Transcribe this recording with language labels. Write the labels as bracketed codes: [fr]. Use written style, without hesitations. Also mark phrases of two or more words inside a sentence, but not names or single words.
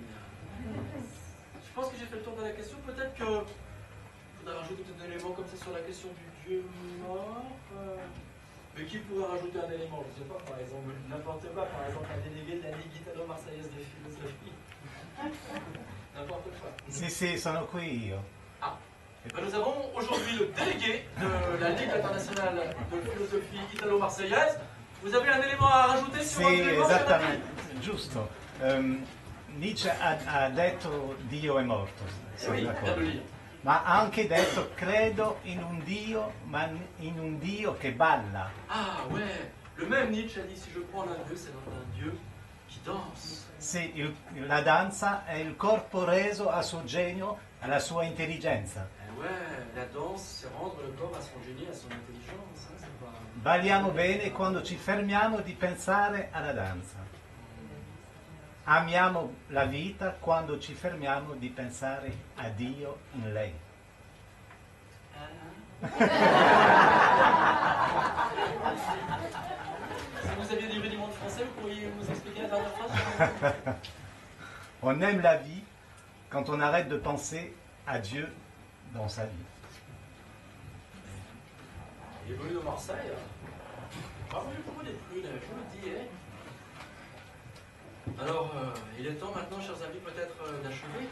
[fr] Je pense que j'ai fait le tour de la question. Peut-être que il faudrait rajouter un élément comme ça sur la question du Dieu mort. Mais qui pourrait rajouter un élément? Je ne sais pas, par exemple, n'importe quoi. Par exemple, un délégué de la Ligue italo-marseillaise de philosophie. N'importe quoi. [it] Sì, sono qui io. [fr] Ah. Ben, nous avons aujourd'hui le délégué de la Ligue internationale de philosophie italo-marseillaise. Vous avez un élément à rajouter sur [it] Sì, [fr] votre élément, [it] esattamente, giusto. Nietzsche ha detto Dio è morto, sono [fr] Oui, [it] d'accordo. [fr] bien de lire. [it] Ma ha anche detto credo in un Dio, ma in un Dio che balla. [fr] Ah ouais, le même Nietzsche a dit si je prends un Dieu, c'est un Dieu qui danse. [it] Sì, la danza è il corpo reso a suo genio, alla sua intelligenza. [fr] Ouais, la danse, c'est rendre le corps à son génie, à son intelligence. Hein, c'est pas... [it] Balliamo bene quando ci fermiamo di pensare alla danza. Amiamo la vita quando ci fermiamo di pensare a Dio in lei. [fr] Si vous aviez des rudiments de français, vous pourriez nous expliquer la dernière phrase? On aime la vie quand on arrête de penser à Dieu dans sa vie. Il est venu de Marseille. Parmi beaucoup des plus, je vous le dis. Alors, il est temps maintenant, chers amis, peut-être d'achever.